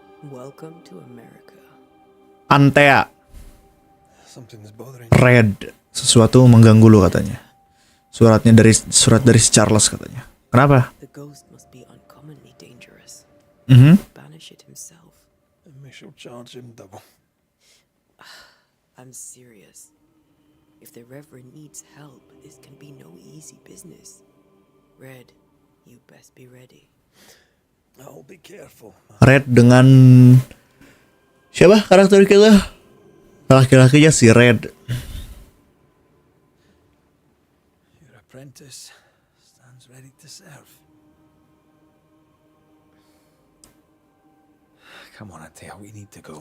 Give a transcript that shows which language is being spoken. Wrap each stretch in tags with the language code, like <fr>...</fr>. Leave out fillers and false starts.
<en>Welcome to America. Antea. Something's bothering</en> <id>Red. Sesuatu mengganggu lo katanya. Surat dari si Charles katanya. Kenapa?</id> <en>The ghost must be uncommonly dangerous. Mhm. Banish it himself. and we shall charge him double. I'm serious. If the Reverend needs help, this can be no easy business. Red, you best be ready. I'll be careful.</en> <id>Red dengan siapa karakter kita? Laki-lakinya si Red.</id> <en>Your apprentice stands ready to serve. Come on, Antea, we need to go.</en>